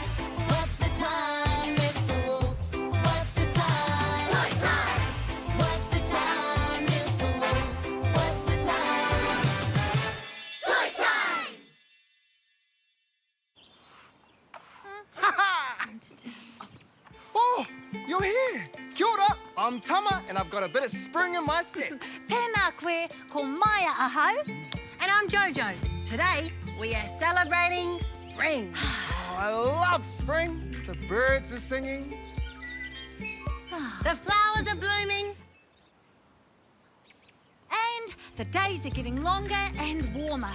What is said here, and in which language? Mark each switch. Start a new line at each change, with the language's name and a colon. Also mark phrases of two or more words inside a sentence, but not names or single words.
English: What's the time, Mr. Wolf? What's the time? Toy time. What's the time, Mr. Wolf? What's the time? Toy time. Oh, you're here!
Māori: Kia ora,
English: I'm Tama, and I've got a bit of spring in my step.
Māori: Tēnā koe, ko Maya ahau.
English: And I'm Jojo. Today, we are celebrating spring. Oh, I love spring. The birds are singing. The flowers are blooming. And the days are getting longer and warmer.